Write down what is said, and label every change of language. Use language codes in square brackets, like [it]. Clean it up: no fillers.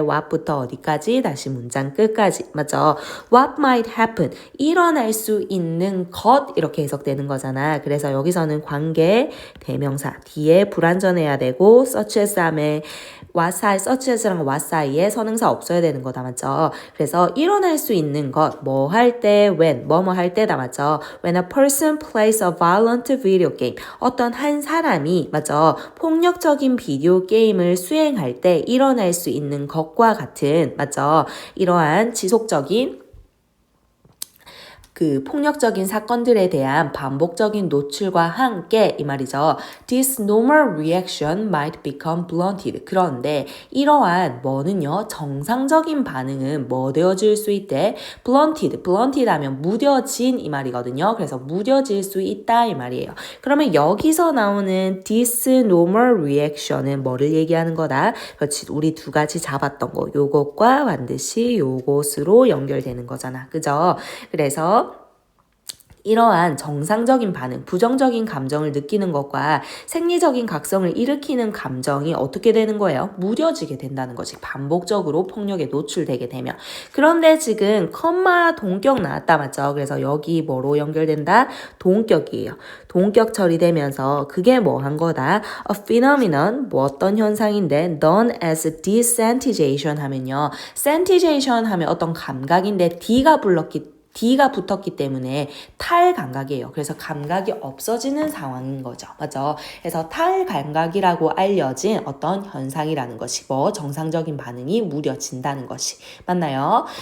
[ko] what부터 어디까지 다시 문장 끝까지 맞죠? [en] what might happen [ko] 일어날 수 있는 것 이렇게 해석되는 거잖아. 그래서 여기서는 관계 대명사 뒤에 불완전해야 되고 such as 다음에 what 사이 such as랑 what 사이에 선행사 없어야 되는 거다 맞죠? 그래서 일어날 수 있는 것 뭐 할 때 when 뭐뭐 할 때다 맞죠? [en] when a person plays a violent video game [ko] 어떤 한 사람이 맞죠? 폭력적인 비디오 게임을 수행할 때 일어날 수 있는 것과 같은 맞죠? 이러한 지속적인 그 폭력적인 사건들에 대한 반복적인 노출과 함께 이 말이죠. [en] This normal reaction might become blunted. [ko] 그런데 이러한 뭐는요. 정상적인 반응은 뭐 되어질 수 있대? blunted 하면 무뎌진 이 말이거든요. 그래서 무뎌질 수 있다 이 말이에요. 그러면 여기서 나오는 this normal reaction은 뭐를 얘기하는 거다? 그렇지. 우리 두 가지 잡았던 거. 요것과 반드시 요것으로 연결되는 거잖아. 그죠? 그래서 이러한 정상적인 반응, 부정적인 감정을 느끼는 것과 생리적인 각성을 일으키는 감정이 어떻게 되는 거예요? 무뎌지게 된다는 거지. 반복적으로 폭력에 노출되게 되면. 그런데 지금 컴마 동격 나왔다 맞죠? 그래서 여기 뭐로 연결된다? 동격이에요. 동격 처리되면서 그게 뭐 한 거다? [en] A phenomenon, [ko] 뭐 어떤 현상인데 [en] known as desensitization [ko] 하면요. sensitization 하면 어떤 감각인데 D가 붙었기 때문에 탈감각이에요. 그래서 감각이 없어지는 상황인 거죠. 맞죠? 그래서 탈감각이라고 알려진 어떤 현상이라는 것이 뭐 정상적인 반응이 무뎌진다는 것이 맞나요?